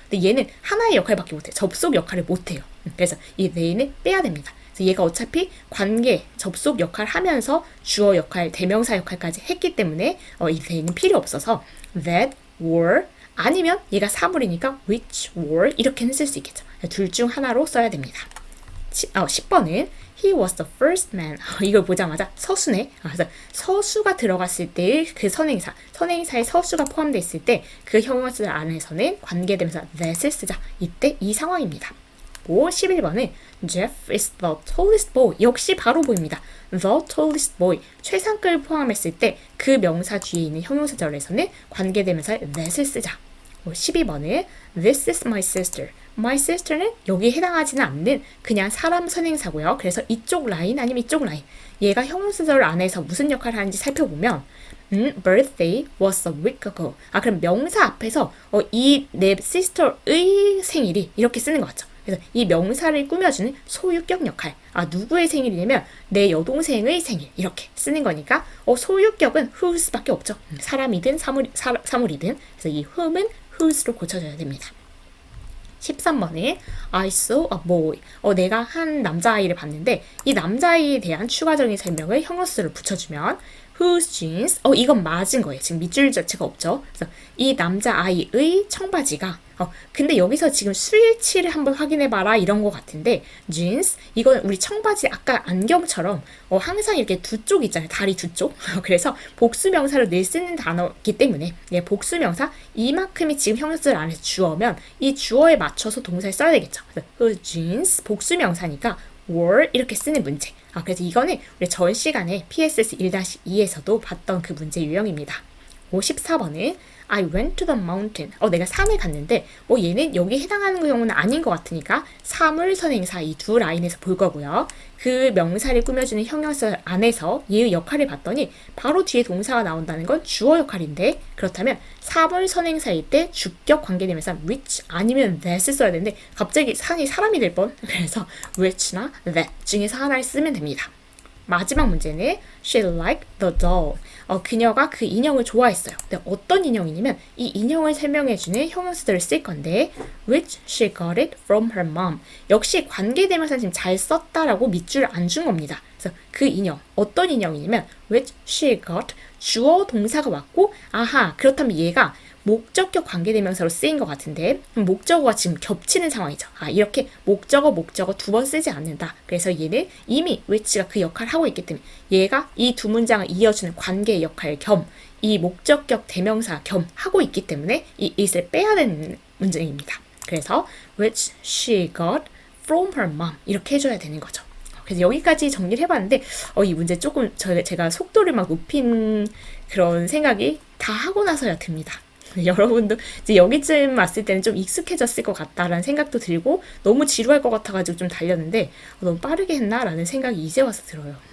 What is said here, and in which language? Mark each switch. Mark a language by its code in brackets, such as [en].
[ko] 근데 얘는 하나의 역할밖에 못해요. 접속 역할을 못해요. 그래서 이 they는 빼야 됩니다. 그래서 얘가 어차피 관계, 접속 역할을 하면서 주어 역할, 대명사 역할까지 했기 때문에 이 they는 필요 없어서 [en] that were [ko] 아니면 얘가 사물이니까 [en] which were [ko] 이렇게는 쓸 수 있겠죠. 둘 중 하나로 써야 됩니다. 10번은 [en] he was the first man. [ko] 이걸 보자마자 서수네. 그래서 서수가 들어갔을 때의 그 선행사에 서수가 포함되어 있을 때 그 형용사들 안에서는 관계대명사 that을 쓰자. 이때 이 상황입니다. 11번은 [en] Jeff is the tallest boy. [ko] 역시 바로 보입니다. [en] The tallest boy. [ko] 최상급을 포함했을 때 그 명사 뒤에 있는 형용사절에서는 관계대명사 that을 쓰자. 12번은 [en] This is my sister. [ko] My sister는 여기에 해당하지는 않는 그냥 사람 선행사고요. 그래서 이쪽 라인 아니면 이쪽 라인. 얘가 형용사절 안에서 무슨 역할을 하는지 살펴보면 [en] birthday was a week ago. [ko] 그럼 명사 앞에서 이 내 sister의 생일이 이렇게 쓰는 것 같죠. 그래서 이 명사를 꾸며주는 소유격 역할. 누구의 생일이냐면 내 여동생의 생일. 이렇게 쓰는 거니까 소유격은 whose밖에 없죠. 사람이든 사물이든. 그래서 이 whom은 whose로 고쳐줘야 됩니다. 13번에 [en] I saw a boy. [ko] 내가 한 남자아이를 봤는데 이 남자아이에 대한 추가적인 설명을 형용사를 붙여주면 [en] whose jeans. [ko] 이건 맞은 거예요. 지금 밑줄 자체가 없죠. 그래서 이 남자아이의 청바지가 근데 여기서 지금 수일치를 한번 확인해봐라 이런 거 같은데 jeans 이건 우리 청바지 아까 안경처럼 항상 이렇게 두 쪽 있잖아요. 다리 두 쪽. 그래서 복수명사를 늘 쓰는 단어이기 때문에 복수명사 이만큼이 지금 형용사를 안에서 주어면 이 주어에 맞춰서 동사를 써야 되겠죠. 그래서 [en] whose jeans [ko] 복수명사니까 were 이렇게 쓰는 문제. 그래서 이거는 우리 전 시간에 PSS 1-2에서도 봤던 그 문제 유형입니다. 54번은 [en] I went to the mountain. [ko] 내가 산에 갔는데 얘는 여기 해당하는 경우는 아닌 것 같으니까 사물선행사 이 두 라인에서 볼 거고요. 그 명사를 꾸며주는 형용사 안에서 얘의 역할을 봤더니 바로 뒤에 동사가 나온다는 건 주어 역할인데 그렇다면 사물선행사일 때 주격 관계대명사 which 아니면 that을 써야 되는데 갑자기 산이 사람이 될 뻔. 그래서 which나 that 중에서 하나를 쓰면 됩니다. 마지막 문제는 [en] she liked the doll. [ko] 그녀가 그 인형을 좋아했어요. 근데 어떤 인형이냐면 이 인형을 설명해주는 형용사들을 쓸 건데 [en] which she got it from her mom. [ko] 역시 관계대명사 지금 잘 썼다라고 밑줄을 안 준 겁니다. 그래서 그 인형, 어떤 인형이냐면 [en] which she got [ko] 주어 동사가 왔고 그렇다면 얘가 목적격 관계대명사로 쓰인 것 같은데 목적어가 지금 겹치는 상황이죠. 이렇게 목적어 두 번 쓰지 않는다. 그래서 얘는 이미 which가 그 역할을 하고 있기 때문에 얘가 이 두 문장을 이어주는 관계의 역할 겸 이 목적격 대명사 겸 하고 있기 때문에 이 it을 빼야 되는 문장입니다. 그래서 [en] which she got from her mom [ko] 이렇게 해줘야 되는 거죠. 그래서 여기까지 정리를 해봤는데 이 문제 조금 제가 속도를 막 높인 그런 생각이 다 하고 나서야 듭니다. 여러분도 이제 여기쯤 왔을 때는 좀 익숙해졌을 것 같다라는 생각도 들고 너무 지루할 것 같아가지고 좀 달렸는데 너무 빠르게 했나라는 생각이 이제 와서 들어요.